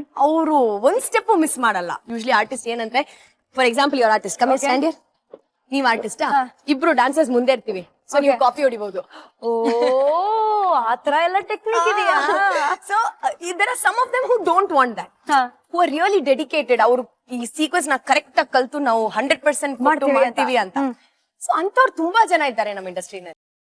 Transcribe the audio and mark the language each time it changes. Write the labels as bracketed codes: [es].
[kn] ಅವರು ಒಂದ್ step miss ಮಾಡಲ್ಲ. [en] Usually artist ಏನಂದ್ರೆ, for example your artist, come stand here. [kn] ನೀವ್ ಆರ್ಟಿಸ್ಟ್, ಇಬ್ರು ಡಾನ್ಸರ್ಸ್ ಮುಂದೆ ಇರ್ತೀವಿ, ಸೊ ನೀವು ಕಾಪಿ ಹೊಡಿಬಹುದು. ಓ, ಆತರ ಎಲ್ಲ ಟೆಕ್ನಿಕ್ ಇದೆಯಾ? [en] So there are some of them who don't want that, who are really dedicated. [kn] ಅವರು ಈ ಸೀಕ್ವೆನ್ಸ್ ನ ಕರೆಕ್ಟ್ ಆಗಿ ಕಲ್ತು ನಾವು 100% ಮಾಡ್ತೀವಿ ಅಂತ. ಸೊ ಅಂತವ್ರು ತುಂಬಾ ಜನ ಇದ್ದಾರೆ ನಮ್ಮ ಇಂಡಸ್ಟ್ರಿನಲ್ಲಿ.